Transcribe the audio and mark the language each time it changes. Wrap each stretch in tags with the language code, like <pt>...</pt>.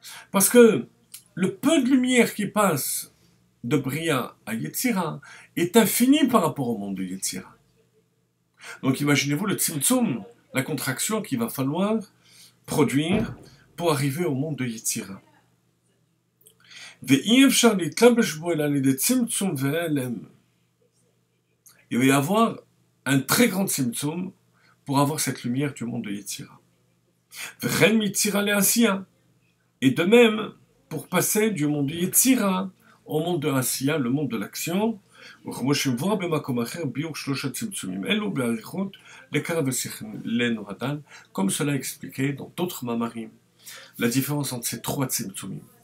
<fr>Parce que le peu de lumière qui passe de Bria à Yetzira est infini par rapport au monde de Yetzira. Donc imaginez-vous le tzimtzum, la contraction qu'il va falloir produire pour arriver au monde de Yetzira.</fr> <he>ואי אפשר להתלבש בו אלא על ידי צמצום והלם.</he> <fr>Il va y avoir un très grand tzimtzum pour avoir cette lumière du monde de Yetzira.</fr> <he>וכן מיצירה לעשייה.</he> <fr>Et de même, pour passer du monde de Yetzira au monde de Asiya, le monde de l'action, comme cela est expliqué dans d'autres mamarim, la différence entre ces trois tzimtzumim.</fr>